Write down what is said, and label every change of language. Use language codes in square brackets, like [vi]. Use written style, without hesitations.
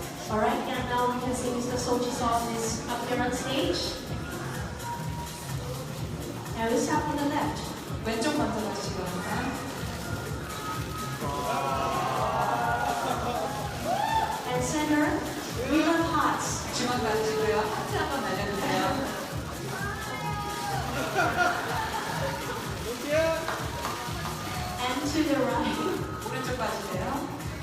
[en] Alright, and now we can see Mr. Sojisub is up here on stage. And we start from the left. [ko] 왼쪽 먼저 가주시기 바랍니다. [en] And center, we have hearts. [ko] 중앙 가주시고요. 하트 한번 날려주세요. [en] And to the right. [ko] 오른쪽 봐주세요.